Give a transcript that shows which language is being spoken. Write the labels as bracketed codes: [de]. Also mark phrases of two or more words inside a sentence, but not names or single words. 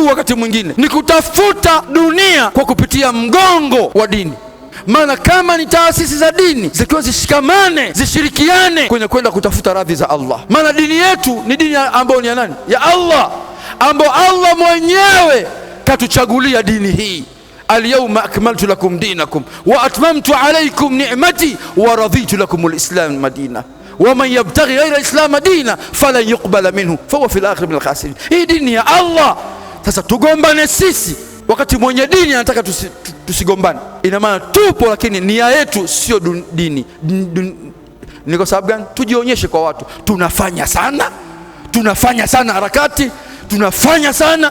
[sw] Wakati mwingine ni kutafuta dunia kwa kupitia mgongo wa dini. Maana kama ni taasisi za dini zikiwa zishikamane, zishirikiane kwenye kwenda kutafuta radhi za Allah. Maana dini yetu ni dini ambayo ni ya nani? Ya Allah, ambayo Allah mwenyewe katuchagulia dini hii. [ar] اليوم أكملت لكم دينكم وأتممت عليكم نعمتي ورضيت لكم الإسلام دينا ومن يبتغ غير الإسلام دينا فلن يقبل منه فهو في الآخرة من الخاسرين. [sw] Hii dini ya Allah. Sasa tugombane sisi wakati mwenye dini anataka tusigombane. Ina maana tupo, lakini nia yetu sio dini. Ni kwa sababu gani? Tujionyeshe kwa watu, tunafanya sana harakati, tunafanya sana.